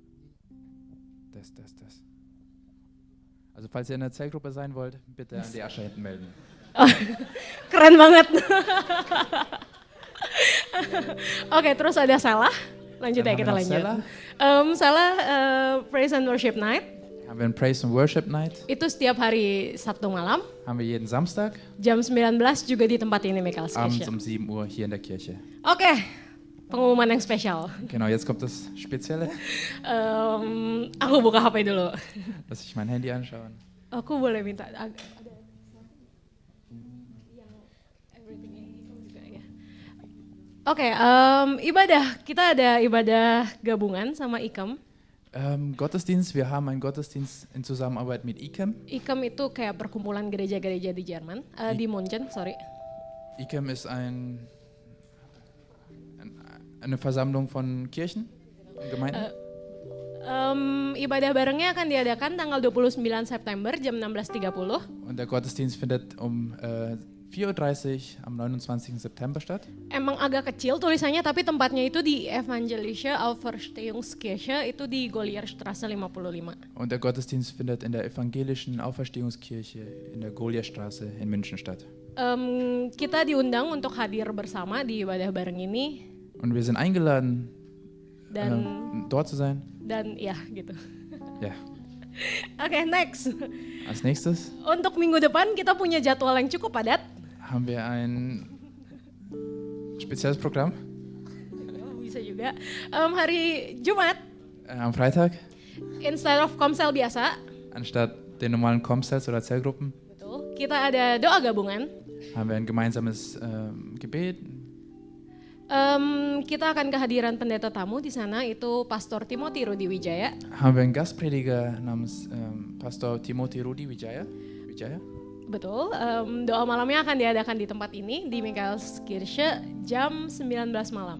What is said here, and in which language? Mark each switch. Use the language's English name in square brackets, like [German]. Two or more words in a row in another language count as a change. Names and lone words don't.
[English] Test. [German] Also falls ihr in der Zellgruppe sein wollt, bitte an die Ascher hinten melden. [Indonesian] Keren banget. Oke, terus ada Salah. Lanjut [German] Dann [Indonesian] ya, [German] haben [Indonesian] kita [German] wir noch [Indonesian] lanjut. Salah. [English] Salah Praise and Worship Night. [German] Haben wir einen [English] Praise and Worship Night. [Indonesian] Itu setiap hari Sabtu malam. [German] Haben wir jeden Samstag. [Indonesian] Jam 19 juga di tempat ini, Michaelskirche. [German] Abends um 7 Uhr hier in der Kirche. [Indonesian] Oke, pengumuman yang spesial. [German] Genau, jetzt kommt das Spezielle. [Indonesian] Aku buka HP dulu. [German] Lass ich mein Handy anschauen. [Indonesian] Aku boleh minta ada yang [English] everything in [Indonesian] juga ya. Oke, ibadah. Kita ada ibadah gabungan sama IKEM. [German] Gottesdienst, wir haben einen Gottesdienst in Zusammenarbeit mit ICEM. [Indonesian] IKEM itu kayak perkumpulan gereja-gereja di Jerman, di Munchen, sorry. [German] ICEM ist eine Versammlung von Kirchen, Gemeinden. [Indonesian] Ibadah barengnya akan diadakan tanggal 29 September jam 16.30. [German] Und der Gottesdienst findet um 4:30 Uhr am 29. September statt. [Indonesian] Emang agak kecil tulisannya, tapi tempatnya itu di Evangelische Auferstehungskirche, itu di Golierstraße 55. [German] Und der Gottesdienst findet in der evangelischen Auferstehungskirche in der Golierstraße in München statt. [Indonesian] Kita diundang untuk hadir bersama di ibadah bareng ini, [German] Und wir sind eingeladen, [Indonesian] dan [German] dort zu sein. [Indonesian] ya gitu. [German] Ja. [Indonesian] Oke, next. [German] Als nächstes [Indonesian] Untuk minggu depan kita punya jadwal yang cukup padat. [German] haben wir ein spezielles Programm. [Indonesian] Bisa juga. Hari Jumat, [German] Am Freitag, [English] instead of [Indonesian] komsel biasa, [German] anstatt den normalen Comsels oder Zellgruppen, [Indonesian] betul, kita ada doa gabungan. [German] haben wir ein gemeinsames Gebet. [Indonesian] Kita akan kehadiran pendeta tamu di sana, itu Pastor Timothy Rudi Wijaya. [German] Haben wir einen Gastprediger namens Pastor Timothy Rudi Wijaya. [Indonesian] Betul, doa malamnya akan diadakan di tempat ini, di Michaelskirche, jam 19 malam.